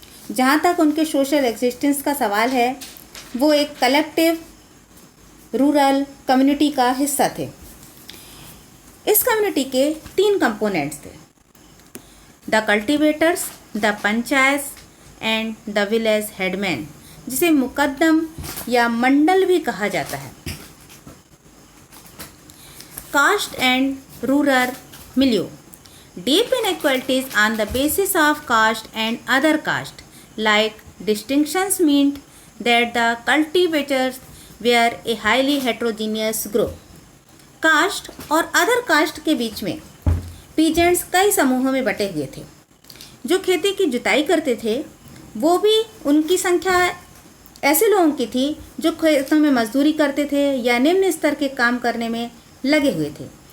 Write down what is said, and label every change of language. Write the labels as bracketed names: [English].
[Hindi] जहाँ तक उनके सोशल एग्जिस्टेंस का सवाल है, वो एक कलेक्टिव रूरल कम्युनिटी का हिस्सा थे। इस कम्युनिटी के 3 कंपोनेंट्स थे, [English] the cultivators, the panchayat and the village headman, [Hindi] जिसे मुकद्दम या मंडल भी कहा जाता है। [English] Caste and rural milieu, deep inequalities on the basis of caste and other caste like distinctions meant that the cultivators were a highly heterogeneous group. [Hindi] Cast और other caste के बीच में पीजेंट्स कई समूहों में बटे हुए थे। जो खेती की जुताई करते थे वो भी उनकी संख्या ऐसे लोगों की थी जो खेतों में मजदूरी करते थे या निम्न स्तर के काम करने में लगे हुए थे।